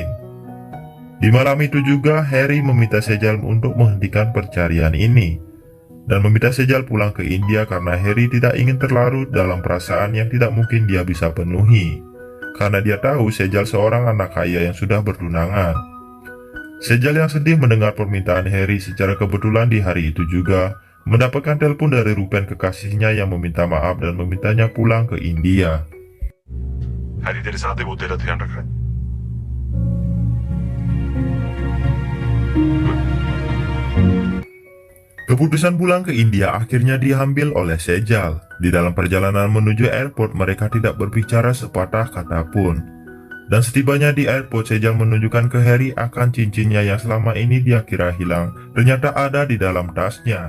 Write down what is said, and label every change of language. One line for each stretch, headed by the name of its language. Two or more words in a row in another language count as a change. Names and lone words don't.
Indonesian: Di malam itu juga, Harry meminta Sejal untuk menghentikan percarian ini, dan meminta Sejal pulang ke India karena Harry tidak ingin terlarut dalam perasaan yang tidak mungkin dia bisa penuhi, karena dia tahu Sejal seorang anak kaya yang sudah bertunangan. Sejal yang sedih mendengar permintaan Harry secara kebetulan di hari itu juga mendapatkan telepon dari Rupen kekasihnya yang meminta maaf dan memintanya pulang ke India.
Hindi: हैरी तेरे साथ है, वो तेरा ध्यान रख रहा है।
Indonesian: Keputusan pulang ke India akhirnya diambil oleh Sejal. Di dalam perjalanan menuju airport, mereka tidak berbicara sepatah kata pun. Dan setibanya di airport, Sejal menunjukkan ke Harry akan cincinnya yang selama ini dia kira hilang, ternyata ada di dalam tasnya.